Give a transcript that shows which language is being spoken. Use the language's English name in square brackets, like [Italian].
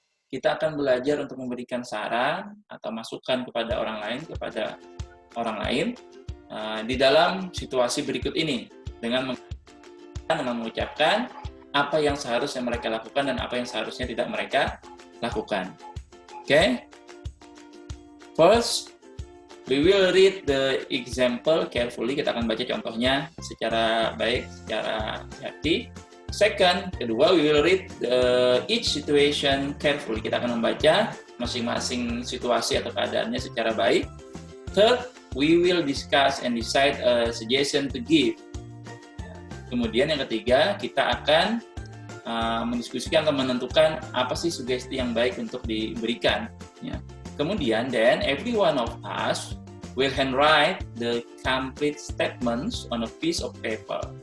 [Indonesian] Kita akan belajar untuk memberikan saran atau masukan kepada orang lain di dalam situasi berikut ini dengan mengucapkan apa yang seharusnya mereka lakukan dan apa yang seharusnya tidak mereka lakukan. Okay? [English] First, we will read the example carefully. [Indonesian] Kita akan baca contohnya secara baik, secara hati. [English] Second, kedua, we will read each situation carefully. [Indonesian] Kita akan membaca masing-masing situasi atau keadaannya secara baik. [English] Third, we will discuss and decide a suggestion to give. [Indonesian] Kemudian yang ketiga, kita akan mendiskusikan atau menentukan apa sih sugesti yang baik untuk diberikan. Ya. [English] Kemudian, then every one of us will handwrite the complete statements on a piece of paper.